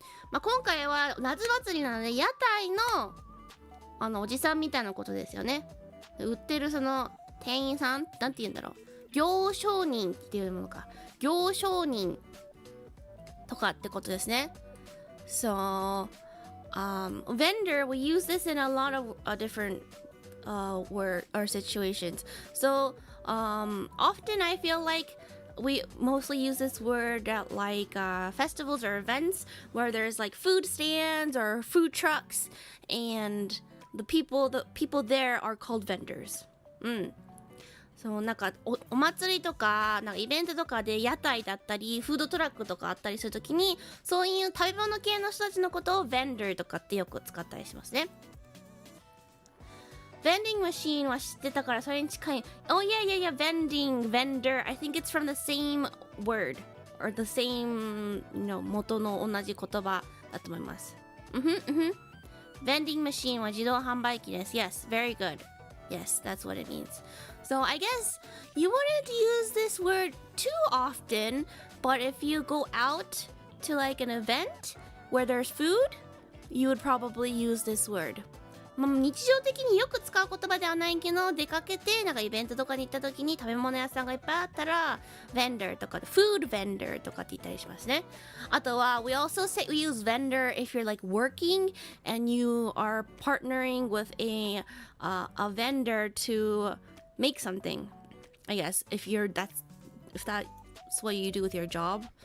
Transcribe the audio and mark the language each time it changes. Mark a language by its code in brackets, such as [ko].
[ja] まあ今回は夏祭りなので屋台のおじさんみたいなことですよね売ってるその店員さんなんて言うんだろう、行商人っていうものか、行商人とかってことですね。 [en] So vendor, we use this in a lot of different word or situations. So often I feel like we mostly use this word at like festivals or events where there's like food stands or food trucks, and the people there are called vendors. [ja] そうなんかお祭りとかなんかイベントとかで屋台だったりフードトラックとかあったりするときに、そういう食べ物系の人たちのことを vendor とかってよく使ったりしますね。 vending machine は知ってたからそれに近い。 [en] Oh yeah, vending, vendor. I think it's from the same word or the same, [ja] 元の同じ言葉だと思います。 vending machine は自動販売機です。 [en] Yes, very good. Yes, that's what it means. So I guess you wouldn't use this word too often, but if you go out to like an event where there's food, you would probably use this word. [ja] 日常的によく使う言葉ではないけど、出かけてなんかイベントとかに行った時に食べ物屋さんがいっぱいあったら vendor とか food vendor とかって言ったりしますね。 [en] あとは we use vendor if you're like working and you are partnering with a vendor to make something. I guess if that's what you do with your job.